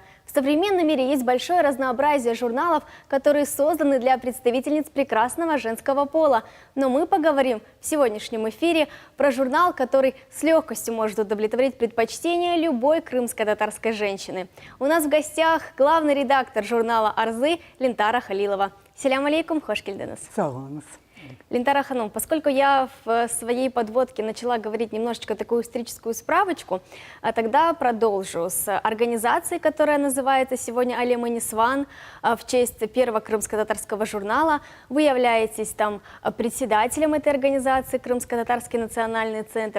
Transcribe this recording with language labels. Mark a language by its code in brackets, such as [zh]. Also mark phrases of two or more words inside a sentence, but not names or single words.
[ru] В современном мире есть большое разнообразие журналов, которые созданы для представительниц прекрасного женского пола. Но мы поговорим в сегодняшнем эфире про журнал, который с легкостью может удовлетворить предпочтения любой крымско-татарской женщины. У нас в гостях главный редактор журнала «Арзы» Лентара Халилова. [crh] Селям алейкум, хош келдіңіз. Саламыз. Лентара ханым, [ru] поскольку я в своей подводке начала говорить немножечко такую историческую справочку, тогда продолжу с организацией, которая называется сегодня «Алемини Сван» в честь первого крымско-татарского журнала. Вы являетесь там председателем этой организации, Крымско-татарский национальный центр.